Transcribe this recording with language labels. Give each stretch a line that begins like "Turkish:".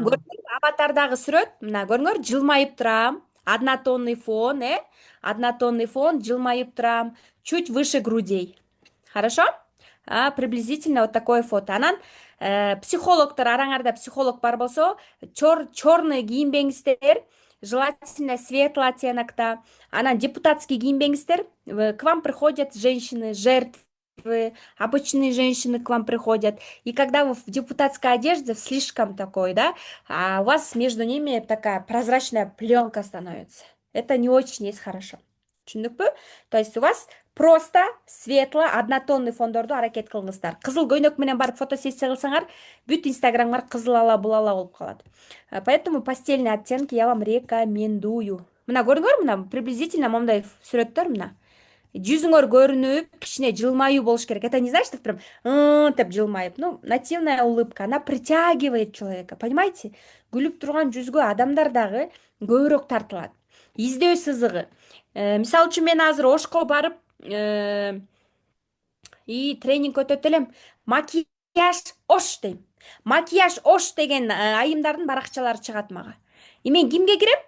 Kyrgyz: Көрдүңөр, аватардагы сүрөт, мына көрүңөр, жылмайып турам.
Russian: Однотонный фон, однотонный фон,
Kyrgyz: жылмайып турам,
Russian: чуть выше грудей. Хорошо? Приблизительно вот такое фото.
Kyrgyz: Анан психологтор, араңарда психолог бар болсо, черный кийинбеңиздер,
Russian: желательно светлый оттенокта.
Kyrgyz: Анан депутатский кийинбеңиздер.
Russian: К вам приходят женщины, жертвы, обычные женщины к вам приходят. И когда вы в депутатской одежде, в слишком такой, да, у вас между ними такая прозрачная пленка становится. Это не очень есть хорошо.
Kyrgyz: Түшүндүкпү?
Russian: То есть у вас просто светло однотонный фондорду
Kyrgyz: аракет кылыңыздар. Кызыл көйнөк менен барып фотосессия кылсаңар, бүт инстаграмыңар кызыл ала булала болуп калат.
Russian: Поэтому постельные оттенки я вам рекомендую.
Kyrgyz: Мына көрүңөр, мына
Russian: приблизительно
Kyrgyz: моундай сүрөттөр мына. Жүзүңөр көрүнүп, кичине жылмаюу болуш керек.
Russian: Это не значит, что прям
Kyrgyz: деп жылмайып.
Russian: Ну, нативная улыбка, она притягивает человека, понимаете?
Kyrgyz: Күлүп турган жүзгө адамдар дагы көбүрөөк тартылат. Издөө сызыгы. Мисалы үчүн мен азыр Ошко барып тренинг өтөт элем. Макияж Ош дейм. Макияж Ош деген айымдардын баракчалары чыгат мага.
Russian: И
Kyrgyz: мен кимге кирем?